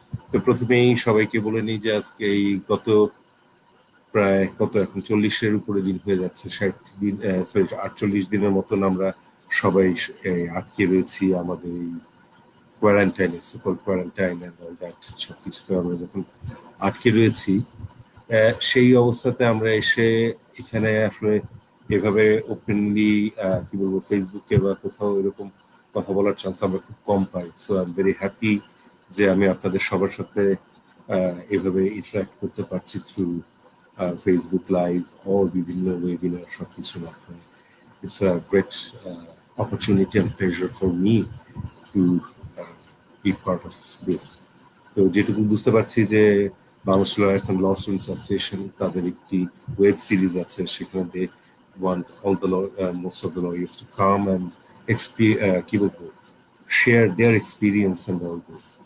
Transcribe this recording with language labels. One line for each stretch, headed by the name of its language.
Bangla: তো প্রথমেই সবাইকে বলে নিই যে আজকে এই প্রায় এখন 40-এর উপরে দিন হয়ে যাচ্ছে, 48 দিনের মতন আমরা সবাই আটকে রয়েছি আমাদের এই কোয়ারেন্টাইনে,
English: super quarantine and all that,
Bangla: সবকিছুতে আমরা যখন আটকে রয়েছি, সেই অবস্থাতে আমরা এসে এখানে আসলে এভাবে ওপেনলি কি বলবো, ফেসবুকে বা কোথাও এরকম কথা বলার চান্স আমরা খুব কম পাই।
English: so I am very happy
Bangla: যে আমি আপনাদের সবার সাথে এভাবে ইন্টারাক্ট করতে পারছি থ্রু ফেসবুক লাইভ ও বিভিন্ন ওয়েবিনার, সবকিছুর মাধ্যমে।
English: It's a great opportunity and pleasure for me to be part of this.
Bangla: তো যেটুকু বুঝতে পারছি যে Bangladesh lawyers and law students association তাদের একটি ওয়েব সিরিজ আছে, সেখানে
English: they want all the most of the lawyers to come and
Bangla: কি বলবো,
English: share their experience and all this.